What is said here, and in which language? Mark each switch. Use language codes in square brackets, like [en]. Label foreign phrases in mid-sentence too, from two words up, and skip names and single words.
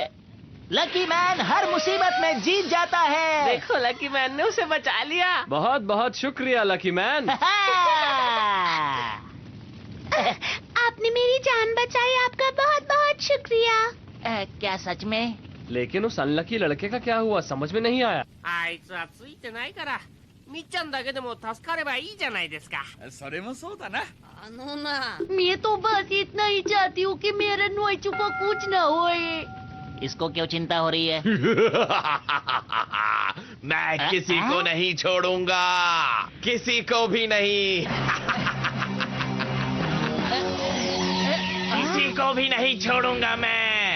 [hi] लकी मैन हर मुसीबत में जीत जाता है। देखो, लकी मैन ने उसे बचा लिया। बहुत बहुत शुक्रिया लकी मैन। आपने मेरी जान बचाई, आपका बहुत बहुत शुक्रिया। क्या सच में? लेकिन उस अनलकी लड़के का क्या हुआ, समझ में नहीं आया। [ja] あいつはついてないからみっちゃんだけでも助かればいいじゃないですか。それもそうだな。 [hi] मैं तो बस इतना ही चाहती हूँ कि मेरे नोइचू को कुछ न होए। इसको क्यों चिंता हो रही है? मैं किसी को नहीं छोड़ूंगा, किसी को भी नहीं। किसी को भी नहीं छोड़ूंगा मैं।